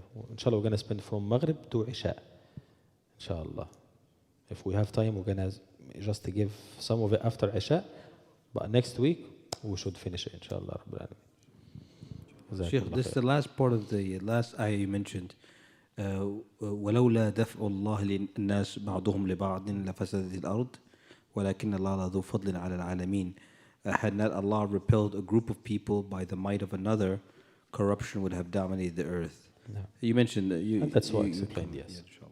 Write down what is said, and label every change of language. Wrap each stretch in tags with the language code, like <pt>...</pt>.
<ar>إن شاء الله</ar> <en>we're going to spend from Maghrib to Isha.</en> <ar>إن شاء الله.</ar> <en>If we have time, we're going to just give some of it after Isha. But next week, we should finish it, inshallah. Sheikh, this is the last part of the last ayah you mentioned.</en> <ar>ولولا دفع الله للناس بعضهم لبعض لفسدت الأرض ولكن الله ذو فضل على العالمين.</ar> <en>Had not Allah repelled a group of people by the might of another, corruption would have dominated the earth. No. You mentioned that And that's what I explained, yes.</en>